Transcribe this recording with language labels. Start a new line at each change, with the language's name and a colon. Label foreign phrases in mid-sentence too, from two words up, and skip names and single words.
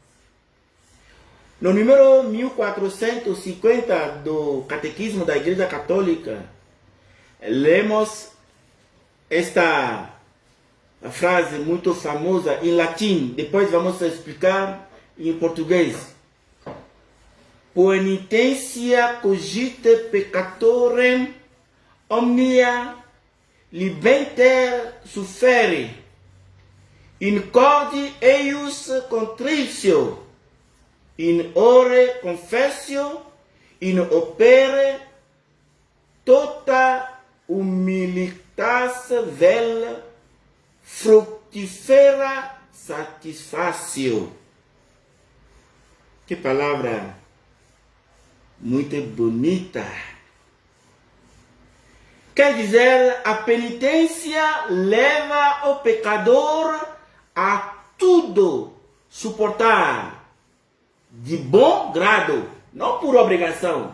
Portuguese: No número 1450 do Catequismo da Igreja Católica, lemos esta frase muito famosa em latim. Depois vamos explicar em português.
Latin: Poenitentia cogite peccatorem omnia libenter suffere, in corde eius contritio, in ore confessio, in opere tota humilitas vel fructifera satisfacio.
Portuguese: Que palavra muito bonita. Quer dizer, a penitência leva o pecador a tudo suportar de bom grado, não por obrigação.